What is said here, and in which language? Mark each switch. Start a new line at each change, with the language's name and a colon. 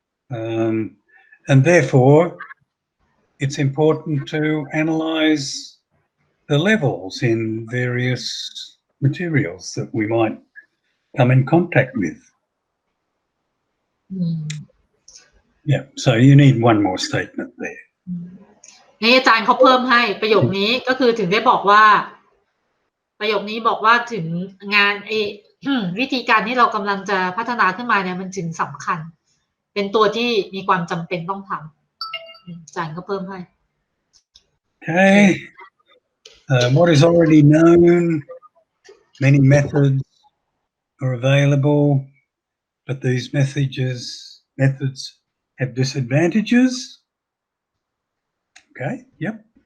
English: And therefore, it's important to analyze the levels in various materials that we might come in contact with. Yeah, so you need one more statement there.
Thai: นี่อาจารย์เขาเพิ่มให้ประโยคนี้ก็คือถึงได้บอกว่าประโยคนี้บอกว่าถึงงานวิธีการที่เรากำลังจะพัฒนาขึ้นมาเนี่ยมันจึงสำคัญเป็นตัวที่มีความจำเป็นต้องทำอาจารย์ก็เพิ่มให้
English: Okay. What is already known, many methods are available, but these methods have disadvantages. Okay, yep.